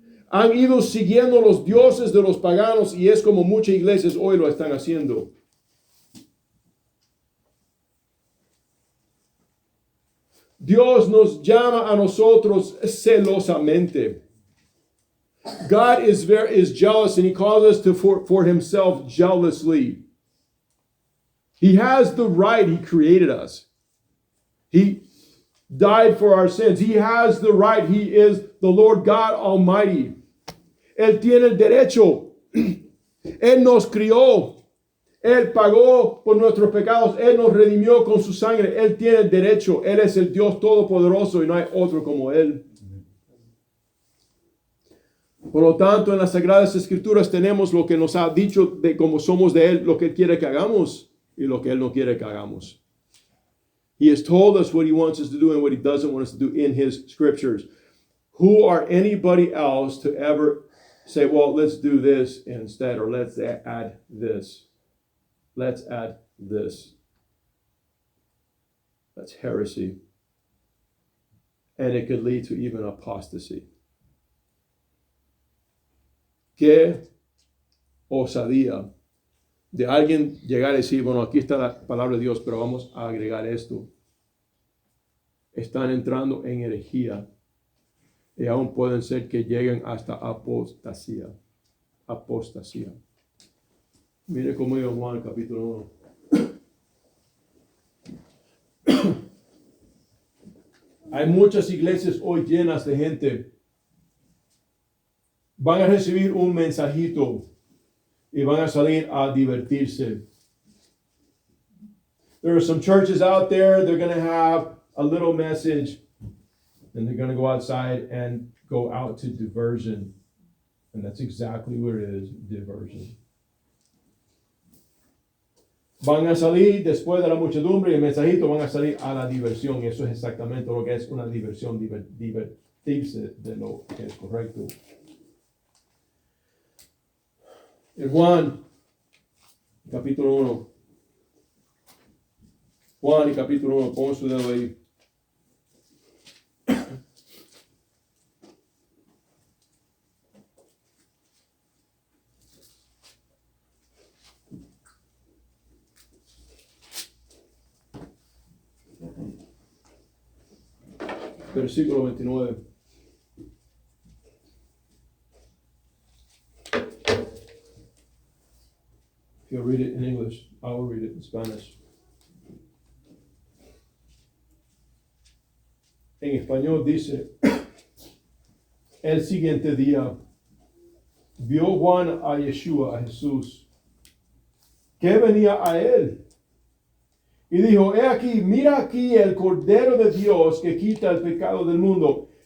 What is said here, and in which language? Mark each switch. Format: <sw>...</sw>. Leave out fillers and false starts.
<es>Han ido siguiendo los dioses de los paganos y es como muchas iglesias hoy lo están haciendo. Dios nos llama a nosotros celosamente.</es> <en>God is jealous and he calls us for himself jealously. He has the right. He created us. He died for our sins. He has the right. He is the Lord God Almighty.</en> <es>Él tiene el derecho. Él nos crió. Él pagó por nuestros pecados. Él nos redimió con su sangre. Él tiene el derecho. Él es el Dios Todopoderoso y no hay otro como Él. Por lo tanto, en las Sagradas Escrituras tenemos lo que nos ha dicho de cómo somos de Él, lo que Él quiere que hagamos y lo que Él no quiere que hagamos.</es> <en>He has told us what He wants us to do and what He doesn't want us to do in His Scriptures. Who are anybody else to ever say, well, let's do this instead, or let's add this. Let's add this. That's heresy. And it could lead to even apostasy.</en> <es>Qué osadía de alguien llegar a decir, bueno, aquí está la palabra de Dios, pero vamos a agregar esto. Están entrando en herejía y aún pueden ser que lleguen hasta apostasía. Apostasía. Mire cómo dice Juan capítulo 1. Hay muchas iglesias hoy llenas de gente. Van a recibir un mensajito y van a salir a divertirse.</es> <en>There are some churches out there, they're going to have a little message and they're going to go outside and go out to diversion. And that's exactly what it is, diversion.</en> <es>Van a salir después de la muchedumbre y el mensajito van a salir a la diversión. Y eso es exactamente lo que es una diversión, divertirse de lo que es correcto. En Juan, capítulo 1. Juan y capítulo 1, pon su dedo ahí. Versículo 29.</es> <en>If you'll read it in English, I will read it in Spanish.</en> <es>En español dice, el siguiente día, vio Juan a Yeshua, a Jesús, que venía a él. Y dijo, he aquí, mira aquí el Cordero de Dios que quita el pecado del mundo.</es>